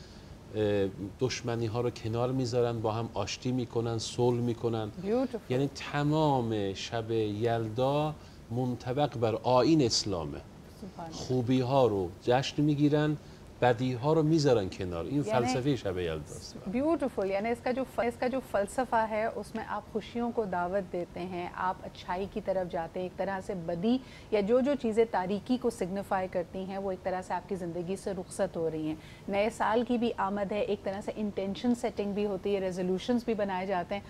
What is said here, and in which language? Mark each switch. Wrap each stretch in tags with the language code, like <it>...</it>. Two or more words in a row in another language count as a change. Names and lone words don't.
<fa>دشمنی ها رو کنار میذارن، با هم آشتی میکنن، صلح میکنن. یعنی تمام شب یلدا منطبق بر آیین اسلامه. خوبی ها رو جشن میگیرن، بدی ها رو میذارن کنار. این فلسفه شب یلداست.</fa> <ur>بیوٹیفل. یعنی اس کا جو فلسفہ ہے اس میں آپ خوشیوں کو دعوت دیتے ہیں، آپ اچھائی کی طرف جاتے ہیں. ایک طرح سے بدی یا جو چیزیں تاریکی کو سگنیفائی کرتی ہیں وہ ایک طرح سے آپ کی زندگی سے رخصت ہو رہی ہیں. نئے سال کی بھی آمد ہے، ایک طرح سے</ur> <en>intention setting</en> <ur>بھی ہوتی ہے، ریزولوشنز بھی بنائے جاتے ہیں.</ur>